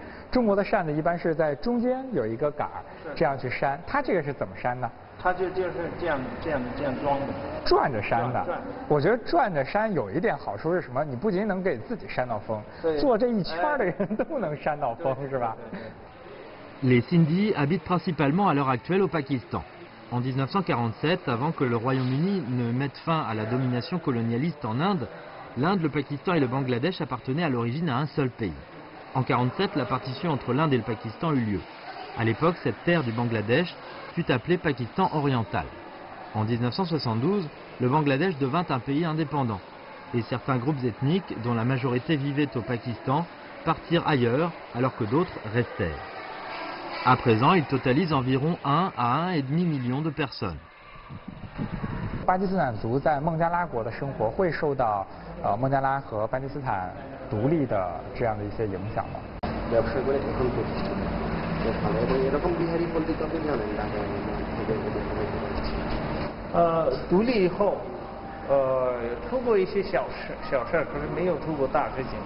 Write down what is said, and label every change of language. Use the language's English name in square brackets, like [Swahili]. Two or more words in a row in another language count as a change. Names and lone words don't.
[Chinese] 中国的扇子一般是在中间有一个杆儿，这样去扇。它这个是怎么扇呢？它就是这样装的，转着扇的。我觉得转着扇有一点好处是什么？你不仅能给自己扇到风，坐这一圈的人都能扇到风，是吧？ [French] Les Sindhis habitent principalement à l'heure actuelle au Pakistan. En 1947, avant que le Royaume-Uni ne mette fin à la domination colonialiste en Inde, l'Inde, le Pakistan et le Bangladesh appartenaient à l'origine à un seul pays. En 1947, la partition entre l'Inde et le Pakistan eut lieu. À l'époque, cette terre du Bangladesh fut appelée Pakistan oriental. En 1972, le Bangladesh devint un pays indépendant. Et certains groupes ethniques, dont la majorité vivait au Pakistan, partirent ailleurs alors que d'autres restèrent. À présent, il totalise environ 1 à 1,5 million de personnes. [Chinese] 巴基斯坦族在孟加拉国的生活会受到孟加拉和巴基斯坦独立的这样的一些影响吗？独立以后，出过一些小事，可是没有出过大事情。